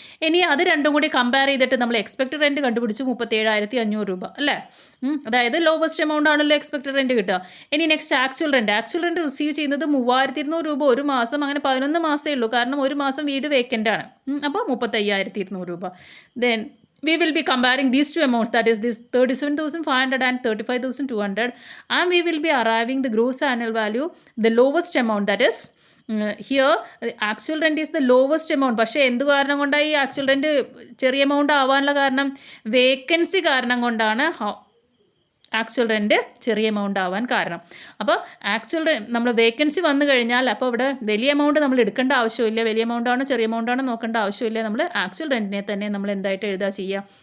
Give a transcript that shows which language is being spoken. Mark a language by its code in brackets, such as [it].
[ml] ഇനി അത് രണ്ടും കൂടി കമ്പയർ ചെയ്തിട്ട് നമ്മൾ എക്സ്പെക്റ്റഡ് റെൻറ്റ് കണ്ടുപിടിച്ചു 37,500 രൂപ അല്ലേ. അതായത് ലോവസ്റ്റ് എമൗണ്ട് ആണല്ലോ എക്സ്പെക്റ്റഡ് റെൻറ്റ് കിട്ടുക. ഇനി നെക്സ്റ്റ് ആക്ച്വൽ റെൻറ്റ് റിസീവ് ചെയ്യുന്നത് 3,200 രൂപ ഒരു മാസം. അങ്ങനെ 11 മാസമേ ഉള്ളൂ, കാരണം ഒരു മാസം വീട് വേക്കൻ്റ് ആണ്. അപ്പോൾ 35,200 രൂപ. [en] Then we will be comparing these two amounts, that is this 37,500 and 35,200, and we will be arriving the gross annual value, the lowest amount, that is here actual rent is the lowest amount. [ml] പക്ഷേ എന്ത് കാരണം കൊണ്ടാണ് ഈ actual rent ചെറിയ amount ആവാനുള്ള കാരണം? Vacancy കാരണം കൊണ്ടാണ് ആക്ച്വൽ റെൻറ്റ് ചെറിയ എമൗണ്ട് ആവാൻ കാരണം. അപ്പോൾ ആക്ച്വൽ നമ്മൾ വേക്കൻസി വന്നു കഴിഞ്ഞാൽ അപ്പോൾ ഇവിടെ വലിയ എമൗണ്ട് നമ്മൾ എടുക്കേണ്ട ആവശ്യമില്ല. വലിയ എമൗണ്ട് ആണോ ചെറിയ എമൗണ്ട് ആണോ നോക്കേണ്ട ആവശ്യമില്ല. നമ്മൾ ആക്ച്വൽ റെൻറ്റിനെ തന്നെ നമ്മൾ എന്തായിട്ട് എഴുതുക ചെയ്യുക?